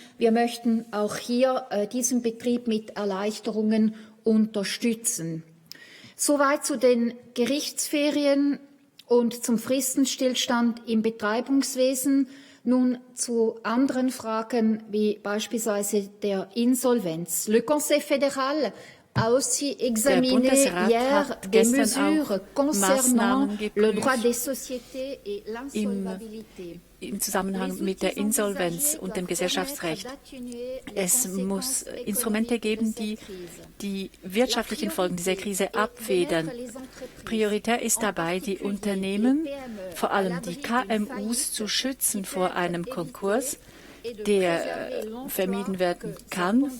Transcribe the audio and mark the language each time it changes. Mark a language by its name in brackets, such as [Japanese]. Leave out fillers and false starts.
[German] Wir möchten auch hier diesen Betrieb mit Erleichterungen unterstützen. Soweit zu den Gerichtsferien und zum Fristenstillstand im Betreibungswesen. Nun zu anderen Fragen wie beispielsweise der Insolvenz. [French] Le Conseil fédéral a aussi examiné hier des mesures concernant le droit des sociétés et l'insolvabilité. [German] Im Zusammenhang mit der Insolvenz und dem Gesellschaftsrecht. Es muss Instrumente geben, die die wirtschaftlichen Folgen dieser Krise abfedern. Prioritär ist dabei, die Unternehmen, vor allem die KMUs, zu schützen vor einem Konkurs, der vermieden werden kann.